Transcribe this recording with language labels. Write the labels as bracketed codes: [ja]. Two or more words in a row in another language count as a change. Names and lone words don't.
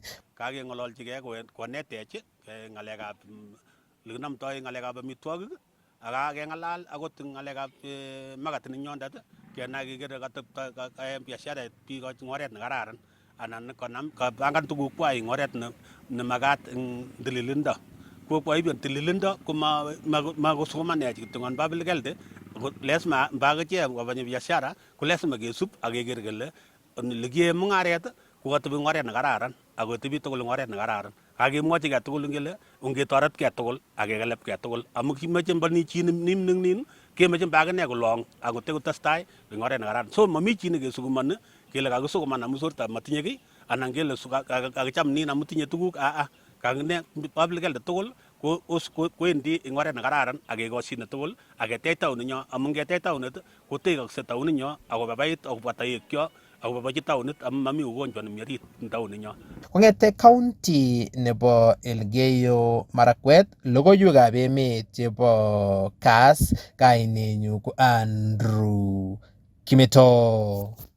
[kln] Kakeng'ololchigei konetech ng'alekab lekinomtoi ng'alekab amitwogik ak keng'alal akot ng'alekab magatit nenyondet kenai kekere katepto biasharet biik eng oret nekararan anan konam kapangan tugukwai eng oret nemakat eng tililindo. Kokwai tililindo ko makosomanech kityo eng [en] public health [kln] lazima mbakichek kobanyi biashara ko lazima kesub ak keker kele likiyae mung'aret ko katebi eng oret nekararan ako tebi tugul eng oret nekararan. Kakemwochi kei tugul ngele ongetoretkei tugul ak kekelepkei tugul amu kimeche mbani chi nin kemeche mbakine kolong ako tekotestai eng oret nekararan. So mami chi nekesukumani kele kakisukuman amu sorta matinye kiy anan kele kakicham nin amu tinye tuguk kakine [en] public health [kln] tugul kowendi eng oret nekararan ak kekoshine tugul ak ketech taoninyo amu ngetech taonit kotekoksei taoninyo akobabait akobwa toekyo akoboibochi taonit amu mami ugonjwa nemi orit eng taoninyo. Kong'ete county nebo Elgeyo Marakwet, logoiwekab emet chebo Kass, kainenyu ko Andrew Kimeto.